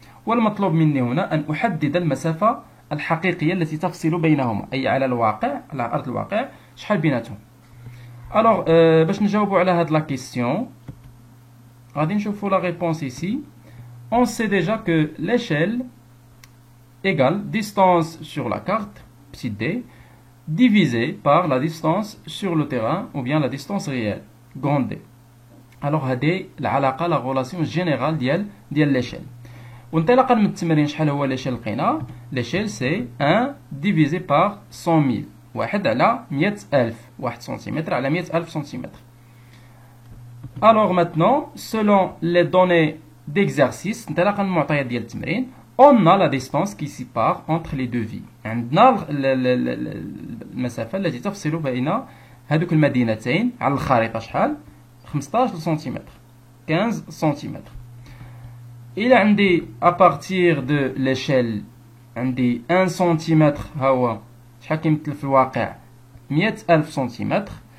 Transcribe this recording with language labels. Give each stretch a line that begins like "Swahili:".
Arabic: والمطلوب مني هنا أن أحدد المسافة الحقيقية التي تفصل بينهما، أي على الواقع، على أرض الواقع شحال بيناتهم.
French: Alors
Arabic: باش نجاوبوا على هاد لا كيسيون غادي نشوفوا
French: la réponse ici. On sait déjà que l'échelle égale distance sur la carte, petit d, divisé par la distance sur le terrain ou bien la distance réelle, grande D. Alors
Arabic: هذه العلاقة
French: la relation générale
Arabic: ديال
French: l'échelle.
Arabic: وانطلاقا من التمرين شحال هو l'échelle لقينا؟
French: l'échelle c'est 1 divisé par 100 000.
Arabic: واحد على 100,000. 1 سنتيمتر على 100,000 سنتيمتر.
French: Alors maintenant, selon les données d'exercice,
Arabic: انطلاقا من المعطيات ديال التمرين,
French: on a la distance qui sépare entre les deux vies.
Arabic: عندنا المسافة التي تفصل بين هذوك المدينتين على الخريطة شحال؟ 15 سنتيمتر. 15 سنتيمتر. إلا عندي
French: à partir de l'échelle
Arabic: عندي 1 سنتيمتر ها هو شحال كيمثل في الواقع 100,000 سنتيمتر.